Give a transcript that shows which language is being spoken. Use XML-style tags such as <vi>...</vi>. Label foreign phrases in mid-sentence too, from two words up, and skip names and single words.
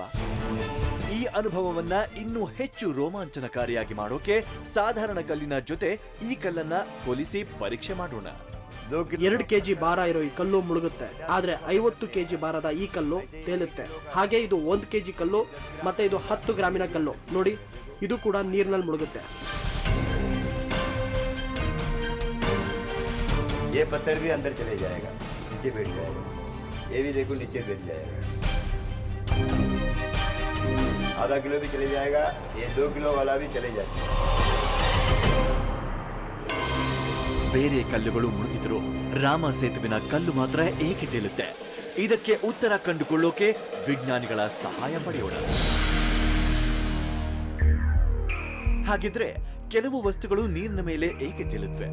<kn>ಈ ಅನುಭವವನ್ನ ಇನ್ನೂ ಹೆಚ್ಚು ರೋಮಾಂಚನಕಾರಿಯಾಗಿ ಮಾಡೋಕೆ ಸಾಧಾರಣ ಕಲ್ಲಿನ ಜೊತೆ ಈ ಕಲ್ಲನ್ನ ಹೋಲಿಸಿ ಪರೀಕ್ಷೆ ಮಾಡೋಣ.</kn> <hi>2 किलो</hi> <kn>2 ಕೆಜಿ ಭಾರ ಇರೋ ಈ ಕಲ್ಲು ಮುಳುಗುತ್ತೆ. ಆದ್ರೆ 50 ಕೆಜಿ ಭಾರದ ಈ ಕಲ್ಲು ತೇಲುತ್ತೆ. ಹಾಗೆ ಇದು 1 ಕೆಜಿ ಕಲ್ಲು ಮತ್ತೆ ಇದು 10 ಗ್ರಾಮಿನ ಕಲ್ಲು ನೋಡಿ, ಇದು ಕೂಡ ನೀರಿನಲ್ಲಿ ಮುಳುಗುತ್ತೆ.</kn> <hi>ये पत्थर भी अंदर चले जाएगा, नीचे बैठ जाएगा. ये भी देखो नीचे बैठ जाएगा. आधा किलो भी चले जाएगा. ये 2 किलो वाला भी चले जाएगा.</hi> <kn>ಬೇರೆ ಕಲ್ಲುಗಳು ಮುಳುಗಿದ್ರು ರಾಮ ಸೇತುವಿನ ಕಲ್ಲು ಮಾತ್ರ ಏಕೆ ತೇಲುತ್ತೆ? ಇದಕ್ಕೆ ಉತ್ತರ ಕಂಡುಕೊಳ್ಳೋಕೆ ವಿಜ್ಞಾನಿಗಳ ಸಹಾಯ ಪಡೆಯೋಣ. ಹಾಗಿದ್ರೆ ಕೆಲವು ವಸ್ತುಗಳು ನೀರಿನ ಮೇಲೆ ಏಕೆ ತೇಲುತ್ತವೆ?</kn>